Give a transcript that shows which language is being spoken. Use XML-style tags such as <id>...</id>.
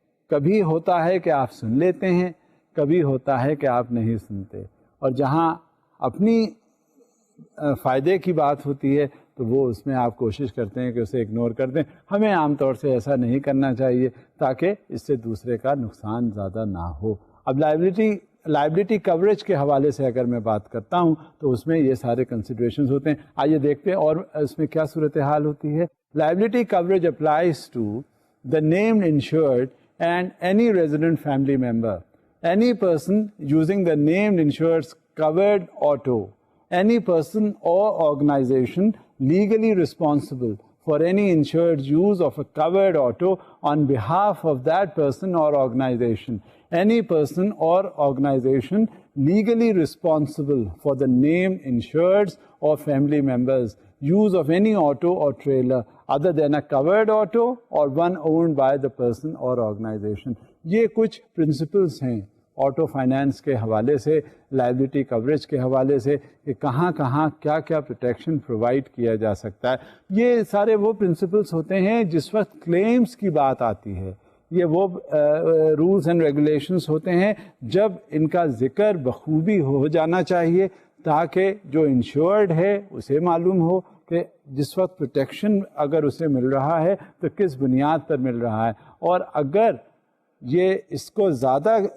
<ur>کبھی ہوتا ہے کہ آپ سن لیتے ہیں، کبھی ہوتا ہے کہ آپ نہیں سنتے، اور جہاں اپنی فائدے کی بات ہوتی ہے تو وہ اس میں آپ کوشش کرتے ہیں کہ اسے اگنور کر دیں. ہمیں عام طور سے ایسا نہیں کرنا چاہیے تاکہ اس سے دوسرے کا نقصان زیادہ نہ ہو. اب لائبلٹی کوریج کے حوالے سے اگر میں بات کرتا ہوں تو اس میں یہ سارے کنسیڈریشنز ہوتے ہیں. آئیے دیکھتے ہیں اور اس میں کیا صورتحال ہوتی ہے.</ur> <en>Liability coverage applies to the named insured and any resident family member, any person using the named insured covered auto, any person or organization legally responsible for any insured use of a covered auto on behalf of that person or organization, any person or organization legally responsible for the named insureds or family members' use of any auto or trailer other than a covered auto or one owned by the person or organization.</en> <ur>یہ کچھ principles ہیں auto finance کے حوالے سے، liability coverage کے حوالے سے کہ کہاں کہاں کیا کیا پروٹیکشن پرووائڈ کیا جا سکتا ہے. یہ سارے وہ پرنسپلس ہوتے ہیں جس وقت کلیمز کی بات آتی ہے. یہ وہ رولز اینڈ ریگولیشنز ہوتے ہیں جب ان کا ذکر بخوبی ہو جانا چاہیے تاکہ جو انشورڈ ہے اسے معلوم ہو کہ جس وقت پروٹیکشن اگر اسے مل رہا ہے تو کس بنیاد پر مل رہا ہے، اور اگر یہ اس کو زیادہ</ur>